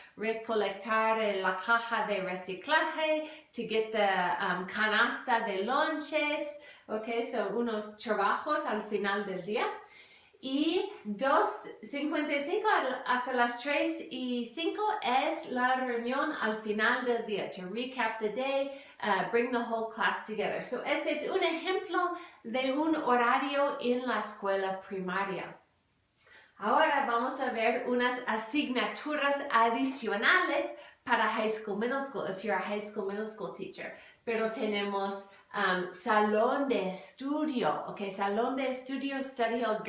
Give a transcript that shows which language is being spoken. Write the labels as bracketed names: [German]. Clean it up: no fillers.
[Spanish] Recolectar la caja de reciclaje, [English] to get the [Spanish] canasta de lonches, okay, so unos trabajos al final del día. Y 2:55 hasta las 3:05 es la reunión al final del día. [English] To recap the day, bring the whole class together. [Spanish] So este es un ejemplo de un horario en la escuela primaria. Ahora vamos a ver unas asignaturas adicionales para high school, middle school, [English] if you're a high school, middle school teacher. [Spanish] Pero tenemos salón de estudio, ok, salón de estudio, study hall.